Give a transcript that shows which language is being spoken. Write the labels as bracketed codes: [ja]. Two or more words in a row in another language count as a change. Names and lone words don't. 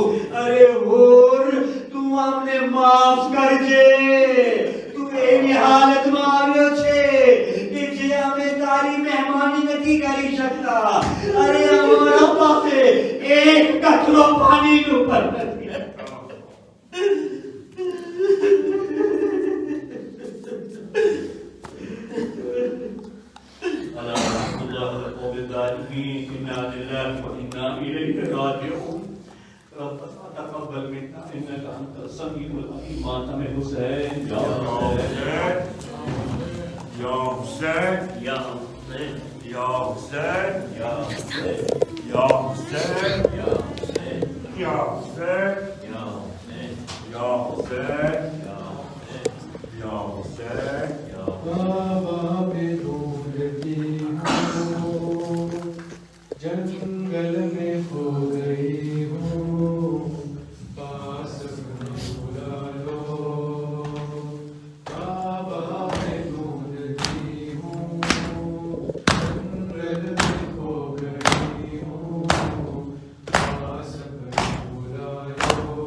[gu] અરે હોર તું અમને માફ કરજે, તું એવી હાલતમાં આવ્યો છે કે જે અમે તારી મહેમાની નથી કરી શકતા. અરે અમારા પાસે એક કચરો પાણીનું પણ નથી. [ar] إنا لله وإنا إليه راجعون. ربنا تقبل منا إنك أنت السميع العليم. ماتم حسين يا حسين يا حسين يا حسين يا حسين يا حسين يا حسين يا حسين يا حسين يا حسين يا حسين يا يا حسين [hi] बाबा पे ढूंढती हूँ, जंगल में खो गई हूँ, पास में बुला लो. बाबा पे ढूंढती हूँ, जंगल में खो गई हूँ, पास में बुला लो.